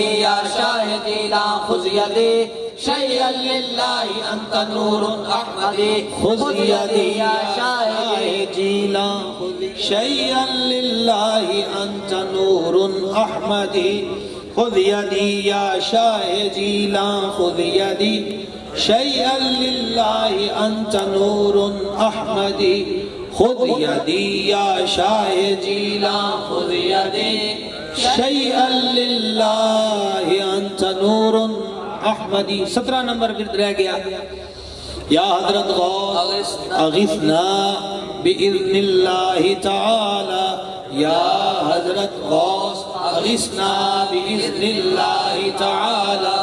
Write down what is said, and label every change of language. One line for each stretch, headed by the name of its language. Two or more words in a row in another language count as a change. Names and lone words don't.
Arabic: یا شاہ جیلان خذ یدی شیئا للہ انت نور احمدی خذ یدی یا شاہ جیلان شیئا للہ انت نور احمدی خذ یدی یا شاہ جیلان خذ یدی شیئا للہ انت نور احمدی خذ یدی یا شاہ جیلان خذ یدی شیئا للہ انت نور احمدی.
Urdu: 17 نمبر ورد رہ گیا.
Arabic: یا حضرت غوث اغثنا باذن اللہ تعالی. یا حضرت غوث اغثنا باذن اللہ تعالی.